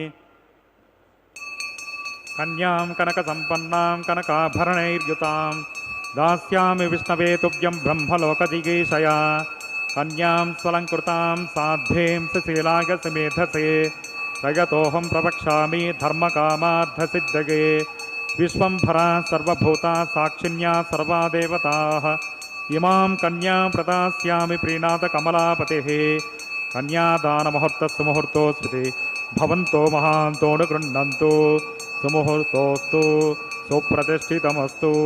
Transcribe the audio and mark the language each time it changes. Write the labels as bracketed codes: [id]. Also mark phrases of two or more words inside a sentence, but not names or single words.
[sa] कन्यां कनकसम्पन्नां कनकाभरणैर्युतां दास्यामि विष्णवे तुभ्यं ब्रह्मलोकजिगीषया। कन्यां स्वलङ्कृतां साध्वीं सुशीलाय सुमेधसे जगतोऽहं प्रवक्ष्यामि धर्मकामार्थसिद्धये। విశ్వంభరా సర్వభూతా సాక్షిణ్యా సర్వా దేవతాః ఇమాం కన్యాం ప్రదాస్యామి ప్రీణాత కమలాపతిః కన్యాదానముహూర్తస్సు ముహూర్తోస్మితి భవంతో మహాంతోను గృహ్ణంతు సుముహూర్తోస్తు సుప్రతిష్ఠితమస్తు.